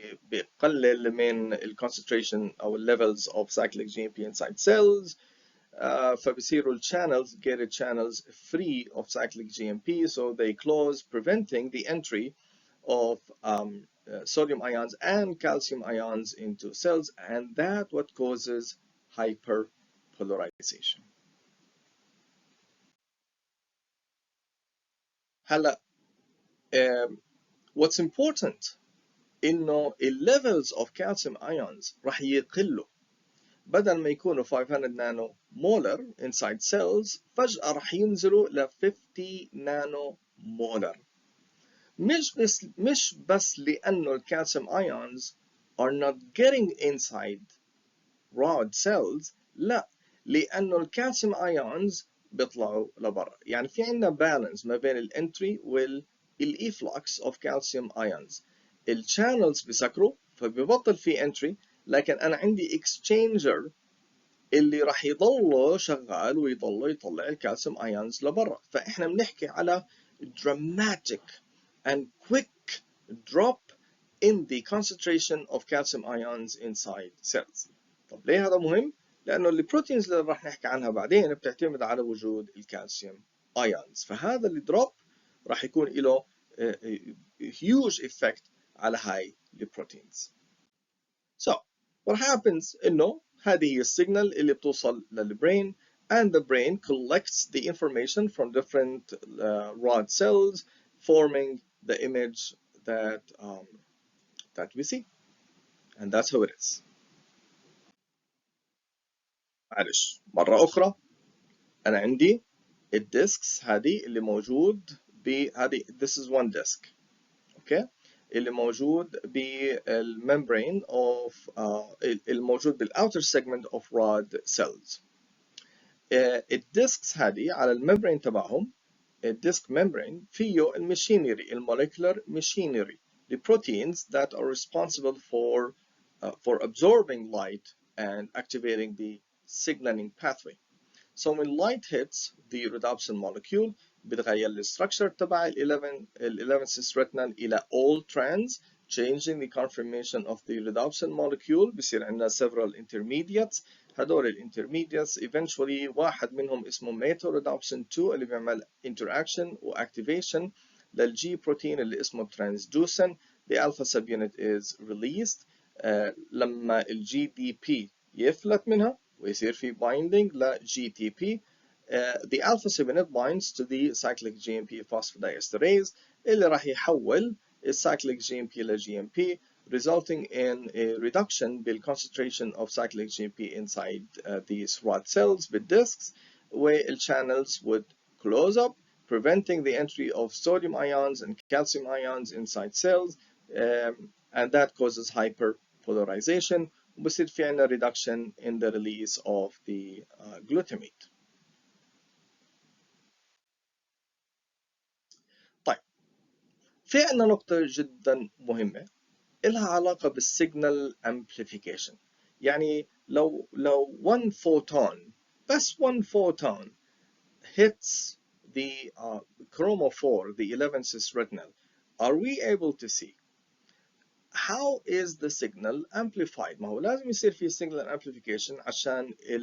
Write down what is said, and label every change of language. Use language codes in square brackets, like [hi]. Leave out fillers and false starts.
[ar] بيقلل من ال [en] concentration أو levels of cyclic GMP inside cells [ar] فبصيروا ال [en] channels gated channels free of cyclic GMP so they close preventing the entry of sodium ions and calcium ions into cells and that what causes hyperpolarization. [ar] هلا [en] what's important [ar] إنه [en] levels of calcium ions [ar] راح يقلوا، بدل ما يكونوا 500 نانو مولر [en] inside cells [ar] فجأة راح ينزلوا ل 50 نانو مولر. مش بس لأنه الكالسيوم [en] ions are not getting inside rod cells، [ar] لا، لأنه الكالسيوم ions بيطلعوا لبرا. يعني في عندنا بالانس ما بين الانتري والإفلوكس [en] of calcium ions. [ar] الشانلز بيسكروا فبيبطل في entry، لكن أنا عندي exchanger اللي راح يضل شغال ويضل يطلع الكالسيوم ions لبرا. فإحنا بنحكي على [en] dramatic and quick drop in the concentration of calcium ions inside cells. [ar] طب ليه هذا مهم؟ لأنه البروتينز اللي راح نحكي عنها بعدين بتعتمد على وجود الكالسيوم ions، فهذا الدروب راح يكون له [en] huge effect [ar] على هاي البروتينز. [en] So what happens [ar] إنه هذه هي السيجنال اللي بتوصل للبرين [en] and the brain collects the information from different rod cells forming the image that we see, and that's how it is. [ar] معلش مرة أخرى، أنا عندي الديسكس هذه اللي موجود بهذه [en] this is one disk، okay، [ar] اللي موجود بالممبرين of الموجود بالouter segment of rod cells. الديسكس هذه على الممبرين تبعهم، الديسك ممبرين فيه الماشينري، الموليكولار ماشينري، [en] the proteins that are responsible for absorbing light and activating the signaling pathway. So when light hits the rhodopsin molecule [ar] بتغير الستراكشر تبع ال [en] 11 cis retinal إلى all trans, changing the conformation of the rhodopsin molecule. [ar] بصير عندنا [en] several intermediates. [ar] هدول الانترميديتس eventually واحد منهم اسمه metorhodopsin 2 اللي بيعمل interaction و activation للجي بروتين اللي اسمه transduction. [en] The alpha subunit is released [ar] لما الجي دي بي يفلت منها ويصير في [en] binding ل GTP. The alpha subunit binds to the cyclic GMP phosphodiesterase [ar] اللي راح يحول ال [en] cyclic GMP ل GMP, resulting in a reduction بالconcentration of cyclic GMP inside these rod cells بالdiscs, where the channels would close up, preventing the entry of sodium ions and calcium ions inside cells, and that causes hyperpolarization. [ar] وبصير في عنا [en] reduction in the release of the glutamate. [ar] طيب، في عنا نقطة جدا مهمة إلها علاقة بالsignal amplification. [en] يعني لو one photon، بس one photon hits the chromophore, the 11 cis retinal, are we able to see how is the signal amplified؟ [ar] ما هو لازم يصير في [en] signal amplification [ar] عشان